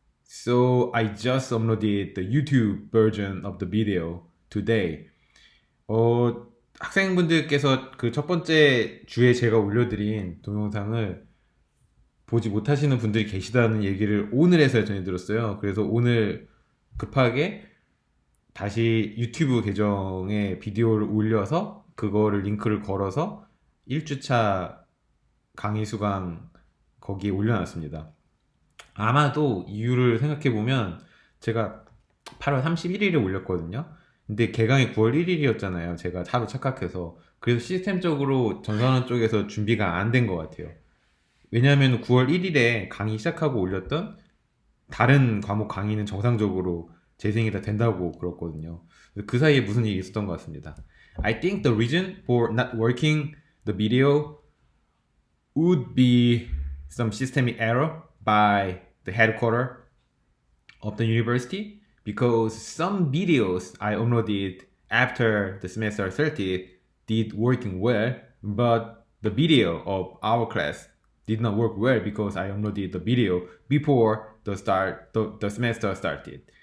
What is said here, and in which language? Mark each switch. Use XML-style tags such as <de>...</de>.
<en>So I just uploaded the YouTube version of the video today.</en> <ko>학생분들께서 그 첫 번째 주에 제가 올려드린 동영상을 보지 못하시는 분들이 계시다는 얘기를 오늘 해서 전해 들었어요. 그래서 오늘 급하게 다시 유튜브 계정에 비디오를 올려서 그거를 링크를 걸어서 1주차 강의 수강 거기에 올려놨습니다. 아마도 이유를 생각해보면 제가 8월 31일에 올렸거든요. 근데 개강이 9월 1일이었잖아요. 제가 하루 착각해서. 그래서 시스템적으로 전산원 쪽에서 준비가 안 된 것 같아요. 왜냐하면 9월 1일에 강의 시작하고 올렸던 다른 과목 강의는 정상적으로 재생이 다 된다고 그렇거든요. 그 사이에 무슨 일이 있었던 것 같습니다.</ko> <en>I think the reason for not working the video would be some systemic error by the headquarter of the university because some videos I uploaded after the semester started did working well, but the video of our class did not work well because I uploaded the video before the semester started.</en>